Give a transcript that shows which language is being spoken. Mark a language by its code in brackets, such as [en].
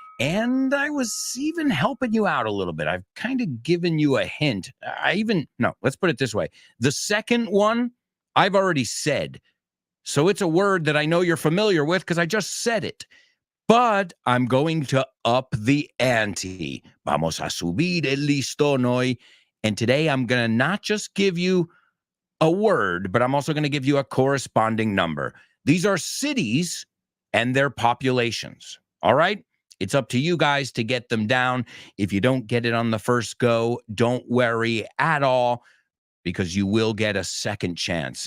[en] And I was even helping you out a little bit. I've kind of given you a hint. Let's put it this way. The second one, I've already said. So it's a word that I know you're familiar with because I just said it. But I'm going to up the ante. [es] Vamos a subir el listón hoy. [en] And today I'm going to not just give you a word, but I'm also going to give you a corresponding number. These are cities and their populations. All right? It's up to you guys to get them down. If you don't get it on the first go, don't worry at all, because you will get a second chance.